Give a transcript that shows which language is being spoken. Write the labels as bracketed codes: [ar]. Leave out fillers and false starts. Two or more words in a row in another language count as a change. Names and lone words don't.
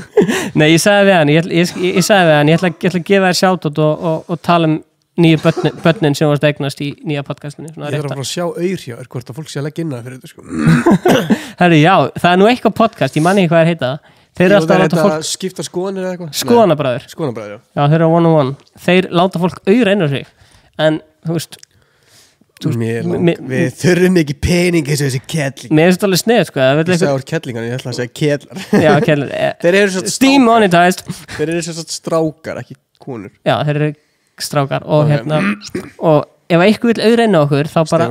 [is] Nei, ég sagði við hann ég sagði við hann, ég ætla að gefa þér shoutout og tala um nýju börnin sem varst eignast í nýja podcastinu. Ég þarf að sjá auðhjá, hvort að fólk sé að leggja inn það fyrir þetta sko. Herri, já, það er nú eitthvað podcast, ég man ekki hvað er heita þeir eru alltaf að láta fólk skipta skoðanir eða eitthvað. Skoðanabræður, já, þeir eru [en] one-on-one, [is] þeir láta fólk auðra inn á sig, en þú veist við þurfum ekki pening eins og þessi kettling. Mér finnst alveg sneið sko, ég sagði úr kettlingan, ég ætla að segja kettlar. Já, kettlar. Þeir eru svo demonetized. Þeir eru svo strákar, ekki konur. Já, þeir eru strákar og hérna og ef eitthvað vill auðra inn á okkur þá bara